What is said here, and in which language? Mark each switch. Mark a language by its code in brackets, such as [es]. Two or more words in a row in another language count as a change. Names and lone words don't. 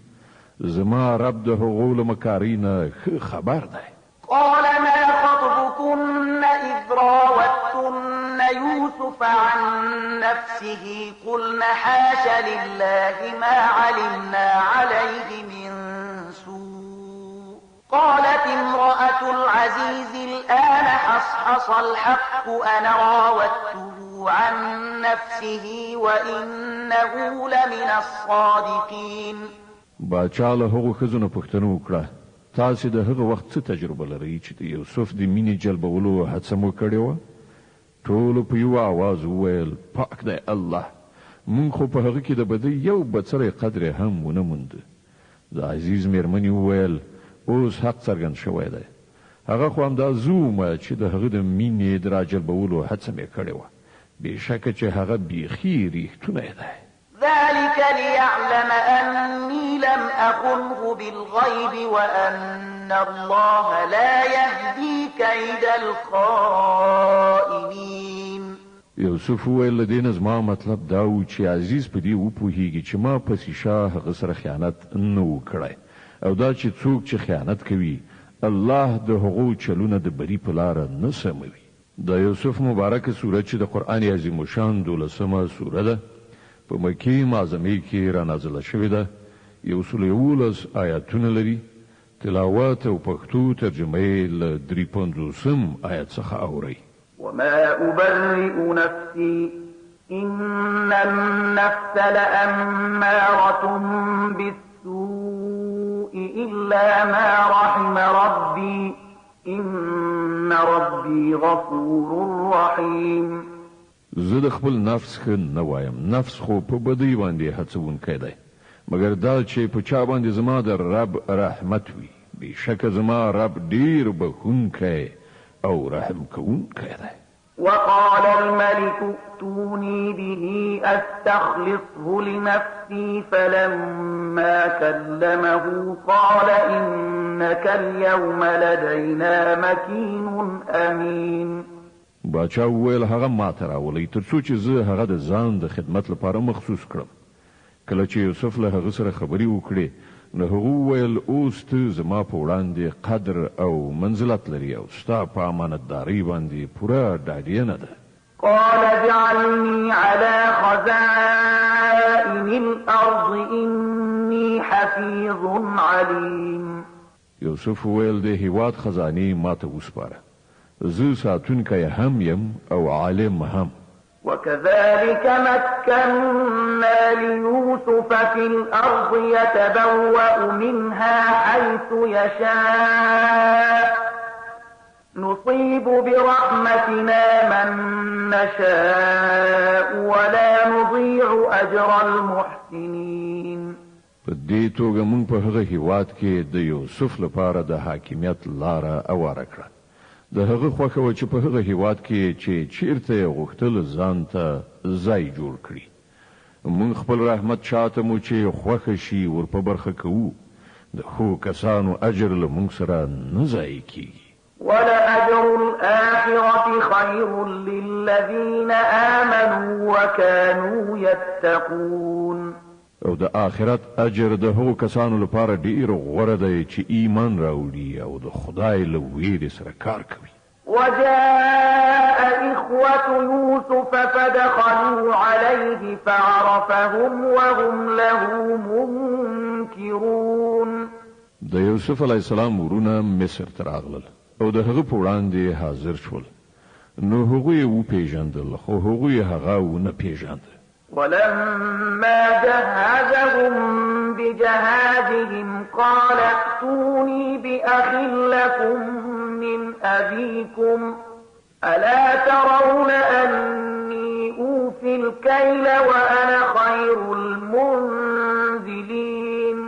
[ps] زما رب د هغو له مکارۍ نه ښه خبر دی. [ar] قال ما خطبكن إذ راوتن يوسف عن نفسه قلن حاش لله ما علمنا عليه من سوء. قالت امرأة العزيز الآن حصحص الحق أنا راودته عن نفسه وإنه لمن الصادقين. [ps] باچا له هغو ښځو نه پوښتنه وکړه تاسې د هغه وخت څه تجربه لرئ چې د یوسف د مینې جلبولو هڅه مو کړې وه؟ ټولو په یوه آواز وویل پاک دی الله، موږ خو په هغه کې د بدۍ یو بڅری قدر هم ونه مونده. د عزیز میرمنې وویل اوس حق څرګند شوی دی، هغه خو همدا زومه چې د هغه د مینې د راجلبولو هڅه مې کړې وه، بېشکه چې هغه بیخي ریښتونی دی. [ar] ذلك ليعلم أني لم أخنه بالغيب وأن الله لا يهدي كيد الخائنين. [ps] یوسف وویل دې نه زما مطلب دا و چې عزیز په دې وپوهیږي چې ما پسې شاه هغه سره خیانت نه و کړی او دا چې څوک چې خیانت کوي الله د هغو چلونه د بری په لاره نه سموي. د یوسف مبارکه سوره چې د قرآن عظیم الشان 12مه سوره ده په مکې معظمه کې را نازله شوې ده. 111 آیاتونه لري. تلاوت او پښتو ترجمه یې له 350 آیت څخه اوري. [ar] وما أبرئ نفسي إن النفس لأمارة بالسوء إلا ما رحم ربي إن ربي غفور رحيم. [ps] زه د خپل نفس ښه نه وایم. نفس خو په بدۍ باندې هڅونکی دی مګر دا چې په چا باندې زما د رب رحمت وي. بېشکه زما رب ډیر بخښونکی او رحم کوونکی دی. [ar] وقال الملك ائتوني به أستخلصه لنفسي فلما كلمه قال إنك اليوم لدينا مكين أمين. [ps] باچا وویل هغه ماته راولئ تر څو چې زه هغه د ځان د خدمت لپاره مخصوص کړم. کله چې یوسف له هغه سره خبرې وکړې نو هغه وویل اوس ته زما په وړاندې قدر او منزلت لري او ستا په امانتدارۍ باندې پوره ډاډینه ده. [ar] قال اجعلني على خزائن الأرض إني حفيظ عليم. [ps] یوسف وویل د هیواد خزانې ماته وسپاره. زه ساتونکی هم یم او عالم هم. [ar] وكذلك مكنا ليوسف في الأرض يتبوأ منها حيث يشاء نصيب برحمتنا من نشاء ولا نضيع أجر المحسنين. [ps] په دې توګه موږ په هغه هیواد کې د یوسف لپاره د حاکمیت لاره اواره کړه. د هغه خوښه و چې په هغه هیواد کې چې چیرته یې غوښتل ځان ته ځای جوړ کړي. موږ خپل رحمت چاته مو چې خوښه شي ور په برخه کوو. د ښو کسانو اجر له موږ سره نه ضایع کیږي. [ar] ولأجر الآخرة خير للذين آمنوا وكانوا يتقون. [ps] او د آخرت اجر د هغو کسانو لپاره ډیر غوره دی چې ایمان راوړي او د خدای له ویرې سره کار کوي. [ar] وجاء إخوة يوسف فدخلوا عليه فعرفهم وهم له منكرون. [ps] د یوسف [ar] علی السلام [ps] ورونه مصر ته راغلل او د هغه په وړاندې حاضر شول. نو هغه یې وپېژندل خو هغه یې هغه ونه پیژاند. [ar] ولما جهزهم بجهازهم قال ائتوني بأخ لكم من أبيكم ألا ترون أني أوفي الكيل وأنا خير المنزلين.